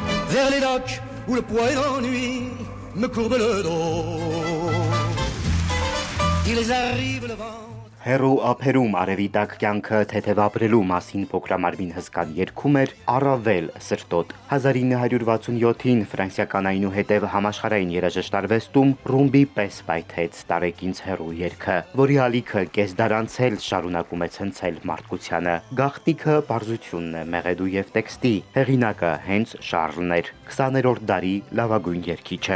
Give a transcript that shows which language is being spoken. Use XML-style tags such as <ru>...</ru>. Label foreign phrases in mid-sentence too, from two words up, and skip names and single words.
<fr>vers les lacs où le poids et l'ennui me courbe le dos. Ils arrivent le vent.</fr> <hy>Հերու ափերում արևի տակ կյանքը թեթևապրելու մասին փոքրամարմին հսկան երգում էր առավել սրտոտ։ 1967-ին ֆրանսիական այնուհետև համաշխարհային երաժշտարվեստում ռումբի պես պայթեց Տարեկինց հերու երգը, որի ալիքը կես դար անցել շարունակում է ցնցել մարդկությանը։ Գաղտնիքը պարզությունն է, մեղեդու եւ տեքստի, հեղինակը հենց Շարլն էր, 20-րդ դարի լավագույն երգիչը։</hy>